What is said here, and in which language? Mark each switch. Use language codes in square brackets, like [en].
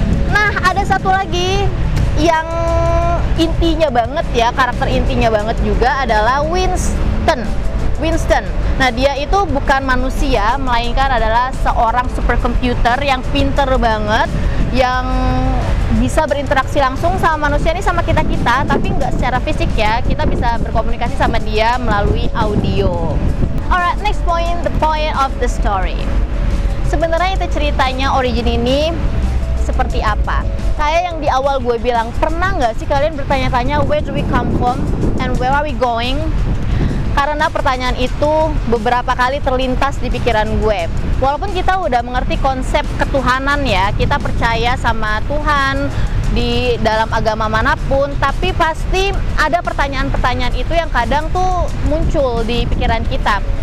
[id] Nah, ada satu lagi yang intinya banget ya, karakter intinya banget juga adalah Winston. Nah, dia itu bukan manusia, melainkan adalah seorang superkomputer yang pinter banget, yang bisa berinteraksi langsung sama manusia ini, sama kita-kita, tapi nggak secara fisik ya. Kita bisa berkomunikasi sama dia melalui audio. [en] Alright, next point, the point of the story. [id] Sebenarnya itu ceritanya Origin ini seperti apa? Kayak yang di awal gue bilang, pernah nggak sih kalian bertanya-tanya [en] where do we come from and where are we going? [id] Karena pertanyaan itu beberapa kali terlintas di pikiran gue. Walaupun kita udah mengerti konsep ketuhanan ya, kita percaya sama Tuhan di dalam agama manapun, tapi pasti ada pertanyaan-pertanyaan itu yang kadang tuh muncul di pikiran kita.